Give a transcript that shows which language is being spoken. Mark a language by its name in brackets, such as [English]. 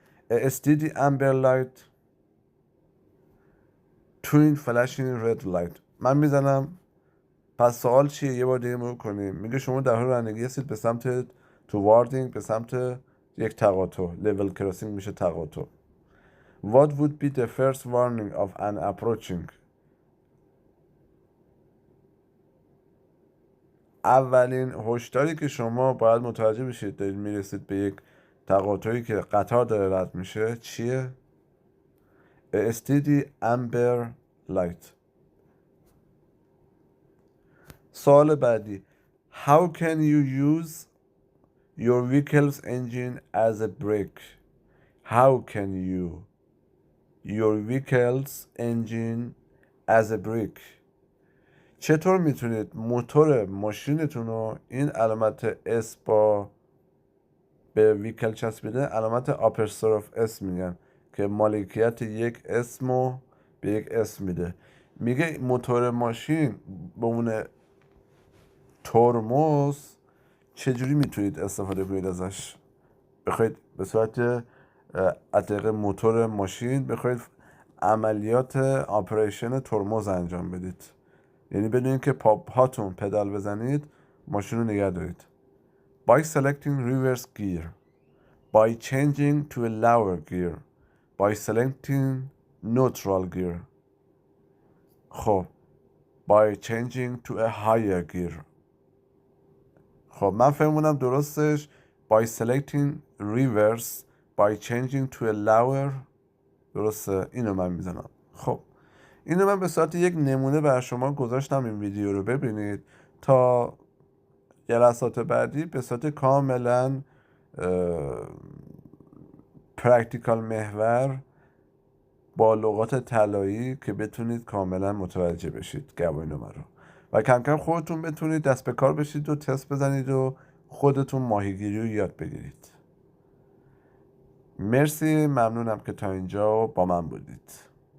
[English] A steady amber light twin flashing red light. [Persian] من میزنم پس سوال چیه؟ یه بار دیگه مرور کنیم. میگه شما در حال رانندگی هستید به سمت towarding، به سمت یک تقاطع. level crossing میشه تقاطع. [English] What would be the first warning of an approaching? [Persian] اولین هشداری که شما باید متوجه بشید دارید میرسید به یک تقاطعی که قطار داره رد میشه چیه؟ [English] A steady amber light. [Persian] سوال بعدی [English] How can you use your vehicle's engine as a brake? How can you your vehicle's engine as a brake? [Persian] چطور میتونید موتور ماشینتون رو، این علامت اس با به ویکل چسبیده علامت آپرستروف اس میگن که مالکیت یک اسمو به یک اسم میده. میگه موتور ماشین به عنوان ترمز چجوری میتونید استفاده کنید ازش؟ بخواید به صورت عتق موتور ماشین بخواید عملیات آپریشن ترمز انجام بدید، یعنی بدون که هاتون پدال بزنید ماشین رو نگه دارید. [English] By selecting reverse gear, by changing to a lower gear, by selecting neutral gear. خب by changing to a higher gear. [Persian] خب من فهمونم درستش [English] by selecting reverse, by changing to a lower. [Persian] درسته؟ اینو من میزنم. خب اینو من به صورت یک نمونه بر شما گذاشتم، این ویدیو رو ببینید تا جلسات بعدی به صورت کاملا پرکتیکال محور با لغات طلایی که بتونید کاملا متوجه بشید گواهینامه رو و کم کم خودتون بتونید دست به کار بشید و تست بزنید و خودتون ماهیگیری رو یاد بگیرید. مرسی، ممنونم که تا اینجا با من بودید.